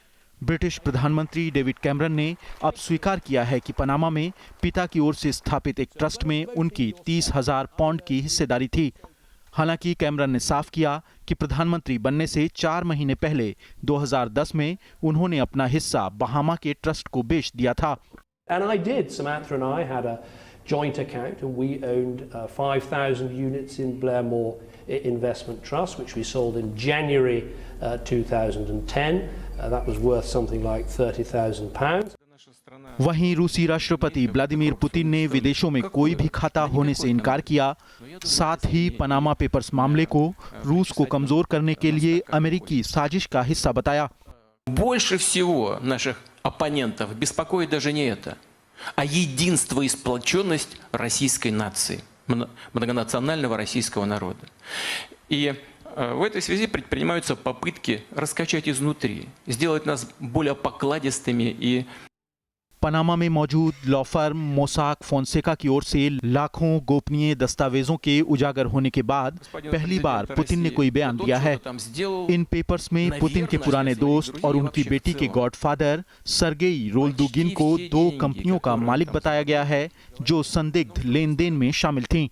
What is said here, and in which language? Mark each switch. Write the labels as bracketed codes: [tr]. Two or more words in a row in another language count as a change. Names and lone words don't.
[hi] ब्रिटिश प्रधानमंत्री डेविड कैमरन ने अब स्वीकार किया है कि पनामा में पिता की ओर से स्थापित एक ट्रस्ट में उनकी 30,000 पाउंड की हिस्सेदारी थी। हालांकि कैमरन ने साफ किया कि प्रधानमंत्री बनने से 4 महीने पहले 2010 में उन्होंने अपना हिस्सा बहामा के ट्रस्ट को बेच दिया था। [en] And I did. Samantha and I had a joint account and we owned 5,000 units in Blairmore Investment Trust, which we sold in January 2010. That was worth something like £30,000. [hi] वहीं रूसी राष्ट्रपति व्लादिमीर पुतिन ने विदेशों में कोई भी खाता होने से इनकार किया। साथ ही पनामा पेपर्स मामले को रूस को कमजोर करने के लिए अमेरिकी साजिश का हिस्सा बताया। [ru] Больше всего наших оппонентов беспокоит даже не это, а единство и сплоченность российской нации, многонационального российского народа. И в этой связи предпринимаются попытки раскачать изнутри, сделать нас более покладистыми и [hi] पनामा में मौजूद लॉ फर्म मोसाक फोंसेका की ओर से लाखों गोपनीय दस्तावेजों के उजागर होने के बाद पहली बार पुतिन ने कोई बयान दिया है। इन पेपर्स में पुतिन के पुराने दोस्त और उनकी बेटी के गॉडफादर सर्गेई रोल्दुगिन को 2 कंपनियों का मालिक बताया गया है जो संदिग्ध लेन देन में शामिल थीं।